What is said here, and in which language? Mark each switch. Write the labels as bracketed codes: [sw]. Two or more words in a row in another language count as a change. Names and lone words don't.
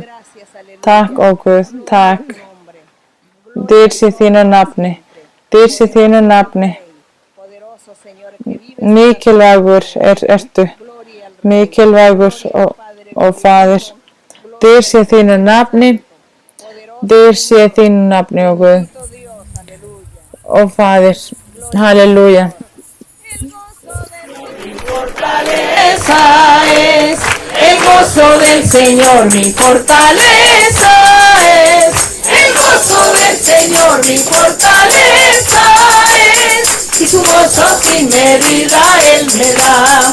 [is] Takk, ó Guð, takk. Dýr sé þínu nafni. Mikilvægur ertu. Mikilvægur og Faðir, dýr sé þínu nafni, ó Guð, og Faðir, halleluja. [es] Fortaleza es, el gozo del Señor mi fortaleza es, el gozo del Señor mi fortaleza es, y su gozo sin medida Él me da.